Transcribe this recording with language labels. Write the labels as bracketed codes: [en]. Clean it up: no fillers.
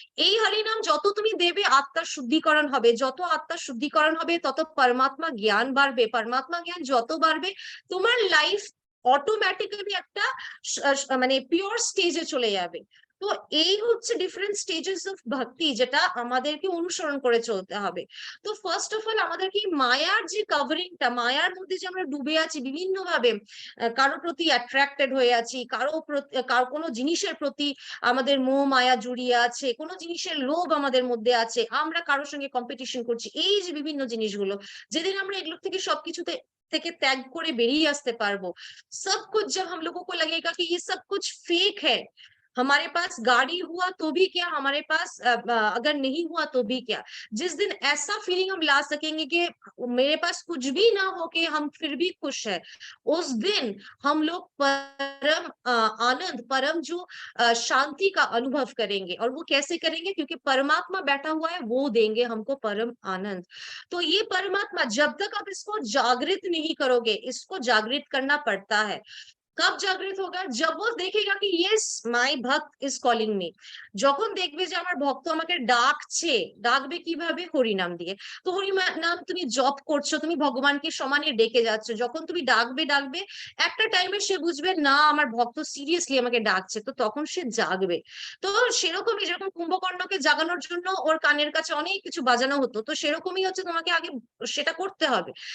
[bn] এই হরিনাম যত তুমি দেবে আত্মার শুদ্ধিকরণ হবে, যত আত্মার শুদ্ধিকরণ হবে তত পরমাত্মা জ্ঞান বাড়বে। পরমাত্মা জ্ঞান যত বাড়বে তোমার লাইফ অটোমেটিক্যালি একটা মানে পিওর স্টেজে চলে যাবে। তো এই হচ্ছে ডিফারেন্ট স্টেজেস অফ ভক্তি, যেটা আমাদেরকে অনুসরণ করে চলতে হবে। তো ফার্স্ট অফ অল আমাদের কি মায়ার যে কভারিংটা, মায়ার মধ্যে যে আমরা ডুবে আছি বিভিন্ন ভাবে, কারো প্রতি অ্যাট্রাক্টেড হয়ে আছি, কারো কোনো জিনিসের প্রতি আমাদের মোহ মায়া জড়িয়ে আছে, কোনো জিনিসের লোভ আমাদের মধ্যে আছে, আমরা কারোর সঙ্গে কম্পিটিশন করছি, এই যে বিভিন্ন জিনিসগুলো, যেদিন আমরা এগুলো থেকে সবকিছুতে থেকে ত্যাগ করে বেরিয়ে আসতে পারবো, [hi] सब कुछ जब हम लोगों को लगेगा कि ये सब कुछ फेक है, हमारे पास [bn] गाड़ी हुआ तो भी क्या, हमारे पास [hi] अगर नहीं हुआ तो भी क्या, जिस दिन ऐसा फीलिंग हम ला सकेंगे कि मेरे पास कुछ भी ना हो के हम फिर भी खुश है, उस दिन हम लोग परम आनंद, परम जो शांति का अनुभव करेंगे। और वो कैसे करेंगे, क्योंकि परमात्मा बैठा हुआ है, वो देंगे हमको परम आनंद। तो ये परमात्मा जब तक आप इसको जागृत नहीं करोगे, इसको जागृत करना पड़ता है। कब जागृत होगा, जब वो देखेगा कि [en] Yes my bhakt is calling me. [bn] যখন দেখবে যে আমার ভক্ত আমাকে ডাকছে, ডাকবে কিভাবে, হরি নাম দিয়ে। তো হরি নাম তুমি জপ করছো, তুমি ভগবানকে সমানে ডেকে যাচ্ছ, যখন তুমি ডাকবে একটা টাইমে সে বুঝবে না আমার ভক্ত সিরিয়াসলি আমাকে ডাকছে, তো তখন সে জাগবে। তো সেরকমই যেরকম কুম্ভকর্ণকে জাগানোর জন্য ওর কানের কাছে অনেক কিছু বাজানো হতো, তো সেরকমই হচ্ছে তোমাকে আগে সেটা করতে হবে।